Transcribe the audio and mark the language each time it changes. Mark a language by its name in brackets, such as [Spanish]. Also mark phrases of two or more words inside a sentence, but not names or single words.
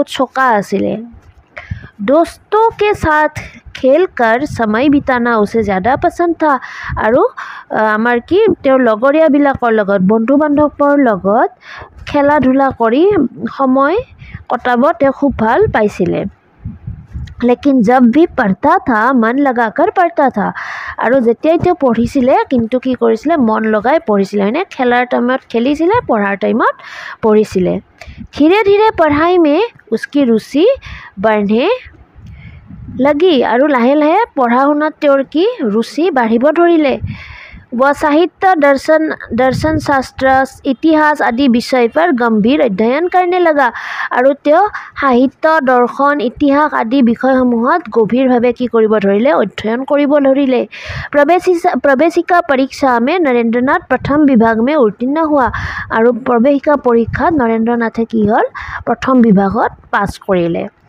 [Assamese] চোকা আছিলে [Hindi] दोस्तों के साथ खेल कर समय बिताना उसे ज़्यादा पसंद था और [Assamese] আমাৰ কি তেৰ লগৰীয়াবিলাকৰ লগত বন্ধু বান্ধৱৰ লগত খেলা ধূলা কৰি সময় কটাব তে খুব ভাল পাইছিলে [Hindi] लेकिन जब भी पढ़ता था मन लगाकर पढ़ता था [Assamese] আৰু যেতিয়াই তে পঢ়িছিলে কিন্তু কি কৰিছিলে মন লগাই পঢ়িছিলে হনে খেলাৰ টাইমত খেলিছিলে পঢ়াৰ টাইমত পঢ়িছিলে [Hindi] धीरे धीरे पढ़ाई में उसकी रुचि बढ़ने [Assamese] लगी আৰু লাহে লাহে পঢ়া শুনাত তোৰ কি ৰুচি বাঢ়িব ধৰিলে [Hindi] वह साहित्य दर्शन शास्त्र इतिहास आदि विषय पर गंभीर अध्ययन करने लगा [Assamese] আৰু ত্যো সাহিত্য দৰ্শন ইতিহাস আদি বিষয়সমূহত গভীৰভাৱে কি কৰিব ধৰিলে অধ্যয়ন কৰিব ধৰিলে [Hindi] प्रवेशिका परीक्षा में नरेंद्रनाथ प्रथम विभाग में उत्तीर्ण हुआ [Assamese] আৰু প্ৰৱেশিকা পৰীক্ষা নৰেন্দ্ৰনাথে কি হল প্ৰথম বিভাগত পাছ কৰিলে